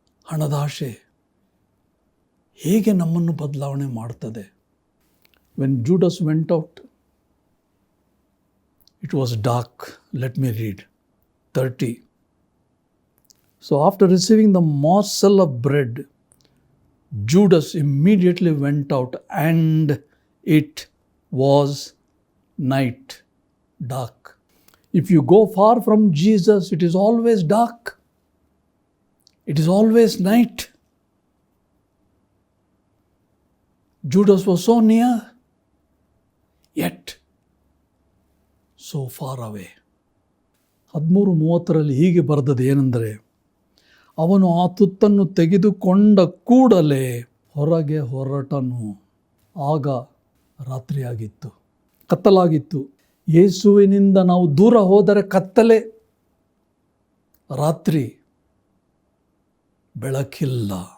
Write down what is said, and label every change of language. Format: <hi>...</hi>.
<kn>ಹಣದ ಆಶೆ ಹೇಗೆ ನಮ್ಮನ್ನು ಬದಲಾವಣೆ ಮಾಡ್ತದೆ.</kn> <en>When Judas went out, it was dark. Let me read 30. So after receiving the morsel of bread, Judas immediately went out, and it was night, dark. If you go far from Jesus, it is always dark. It is always night. Judas was so near, yet so far away.</en> <kn>13:30 ಹೀಗೆ ಬರೆದದ್ದು ಏನೆಂದರೆ, ಅವನು ಆ ತುತ್ತನ್ನು ತೆಗೆದುಕೊಂಡ ಕೂಡಲೇ ಹೊರಗೆ ಹೊರಟನು. ಆಗ ರಾತ್ರಿಯಾಗಿತ್ತು, ಕತ್ತಲಾಗಿತ್ತು. ಯೇಸುವಿನಿಂದ ನಾವು ದೂರ ಹೋದರೆ ಕತ್ತಲೆ, ರಾತ್ರಿ, ಬೆಳಕಿಲ್ಲ.</kn>